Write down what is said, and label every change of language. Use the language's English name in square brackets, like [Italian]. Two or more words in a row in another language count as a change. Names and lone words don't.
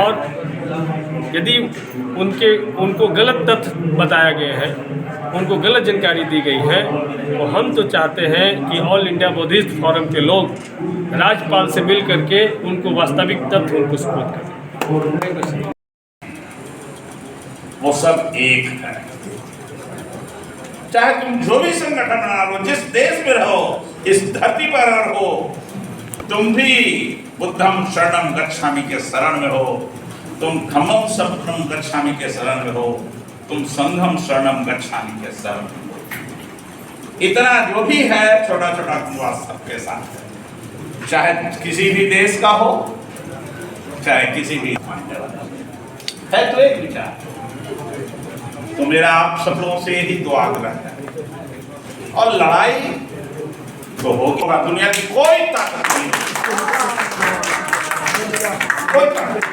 [Hindi] और यदि उनको गलत तथ्य बताया गया है, उनको गलत जानकारी दी गई है, तो हम तो चाहते हैं कि ऑल इंडिया बौद्धिस्ट फोरम के लोग राज्यपाल से मिल करके उनको वास्तविक तथ्य उनको सुपुर्द करें। वो सब एक है, चाहे तुम जो भी संगठन बना लो, जिस देश में रहो, इस धरती पर रहो, तुम भी [Pali] बुद्धम शरणम गच्छामि [Hindi] के शरण में हो, तुम [Pali] धम्मम शरणम गच्छामि [Hindi] के शरण में हो, तुम [Pali] संघम शरणम गच्छामि [Hindi] के शरण में हो। इतना जो भी है छोटा छोटा विश्वास सबके साथ है, चाहे किसी भी देश का हो, चाहे किसी भी है, तो एक विचार। तो मेरा आप सब लोगों से यही दुआ आग्रह है, और लड़ाई तो होगी, दुनिया की कोई ताकत नहीं, कोई ताकत।